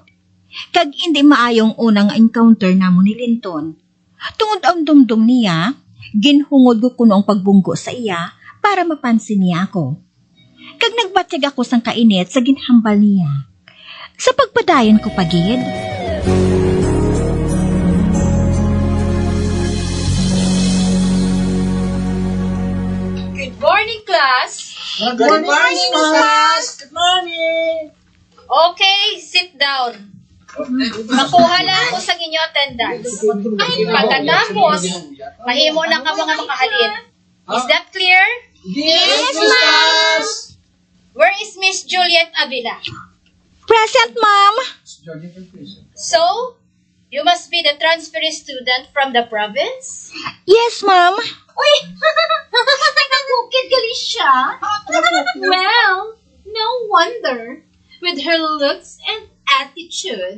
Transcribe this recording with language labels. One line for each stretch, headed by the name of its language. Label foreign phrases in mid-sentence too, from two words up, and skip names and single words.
Hiligaynon: Kag hindi maayong unang encounter namo ni Linton. Tungod ang dumdum niya, ginhungod ko kuno ang pagbunggo sa iya para mapansin niya ako. Kag nagbatsyag ako sang kainit sa ginhambal niya. Sa pagpadayon ko pagid,
English: Good morning, class. Good morning, class. Good morning. Okay, sit down.
Hiligaynon: Makuha lang ko sa inyo attendance. Pagkatapos, mahimo na ka mga makahalin.
English: Is that clear? Yes, ma'am. Where is Miss Juliet Avila? Present, Ma'am. So, you must be the transferee student from the province? Yes, Ma'am.
Hiligaynon: Uy! Nagkukid gali siya?
English: Well, no wonder. With her looks and attitude.